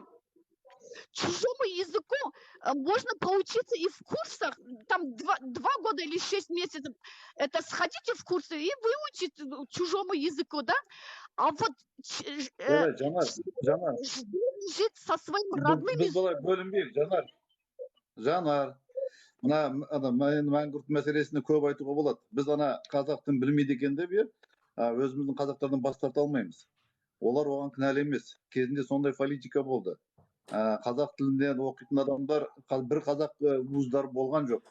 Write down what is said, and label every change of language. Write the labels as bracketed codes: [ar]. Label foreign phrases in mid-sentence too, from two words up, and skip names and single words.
[ru] Чужому языку можно поучиться и в курсах, там 2 года или 6 месяцев, это сходите в курсы и выучите чужому языку, да? А вот Жанар, жить со своим родным біз языком. [kk] былай бөлінбейік, Жанар. Мына мәңгүрт мәселесіне көп айтуға болады. Біз ана қазақ тілін білмейді екен деп өзіміздің қазақтардан бас тарта алмаймыз. Олар оған кінәлі емес. Кезінде сондай политика болды. Қазақ тілінен оқитын адамдар бір қазақ вуздар болған жоқ.